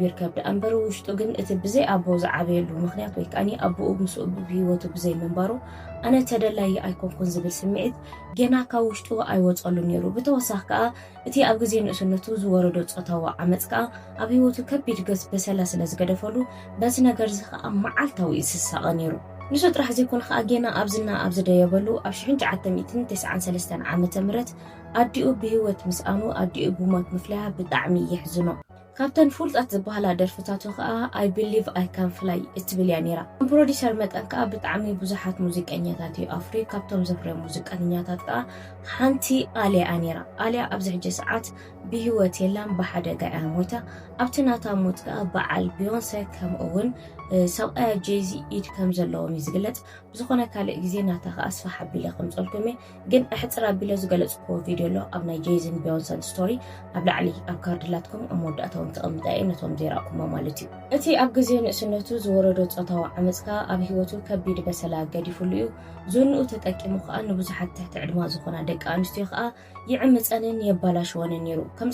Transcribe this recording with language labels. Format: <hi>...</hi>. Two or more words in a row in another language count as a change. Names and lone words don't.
<ti>ይርከብ እምበር ውሽጡ ግን እቲ ብዘይ ኣቦ ዝዓበየሉ ምክንያት ወይ ከዓኒ ኣቦኡ ምስኡ ብሂወቱ ብዘይ ምንባሩ ኣነ ተደላይ ኣይኮንኩን ዝብል ስምዒት ገና ካብ ውሽጡ ኣይወፀሉ ነይሩ ብተወሳኺ ከዓ እቲ ኣብ ግዜ ንእስነቱ ዝወረዶ ፆታዊ ዓመፅ ከዓ ኣብ ሂወቱ ከቢድ ገዝ በሰላ ስለ ዝገደፈሉ በዚ ነገር እዚ ከዓ መዓልታዊ ይስሳቐ ነይሩ ንሱ ጥራሕ ዘይኮነ ከዓ ገና ኣብ ዝና ኣብ ዝደየበሉ ኣብ 1993 ዓመተ ምህረት ኣዲኡ ብሂወት ምስኣኑ ኣዲኡ ብሞት ምፍለያ ብጣዕሚ ይሕዝኖ ካብተን ፍሉጣት ዝበሃላ ደርፍታቱ ከዓ I believe I can fly እትብል እያ ነይራ ፕሮዲሰር መጠን ከዓ ብጣዕሚ ብዙሓት ሙዚቀኛታት እዩ ኣፍሪ ካብቶም ዘፍረዩ ሙዚቀኛታት ከዓ ሓንቲ ኣልያ ነይራ ኣልያ ኣብዚ ሕጂ ሰዓት ብሂወት የላን ብሓደጋ እያ ሞታ ኣብቲ ናታ ሞት ከዓ በዓል ቢዮንሴ ከምኡውን ሰብኣያ ጄዚ ኢድ ከም ዘለዎም ይዝግለጽ ብዝኾነ ካልእ ግዜ ናታ ከዓ ኣስፋሕ ኣቢለ ከምፀልኩም ግን ኣሕፅር ኣቢለ ዝገለፅክዎ ቪድዮ ኣሎ ኣብ ናይ ጄዝን ቢዮንሰን ስቶሪ ኣብ ላዕሊ ኣብ ካርድላትኩም ኣብ መወዳእታውን ክቕምጣ እየ ነቶም ዘይረኣኩሞ ማለት እዩ እቲ ኣብ ግዜ ንእስነቱ ዝወረዶ ፆታዊ ዓመፅ ከዓ ኣብ ሂወቱ ከቢድ በሰላ ገዲፉሉ እዩ ዝንኡ ተጠቂሙ ከዓ ንብዙሓት ትሕቲ ዕድማ ዝኾና ደቂ ኣንስትዮ ከዓ ይዕምፀንን የባላሽወንን ነይሩ ከም</ti>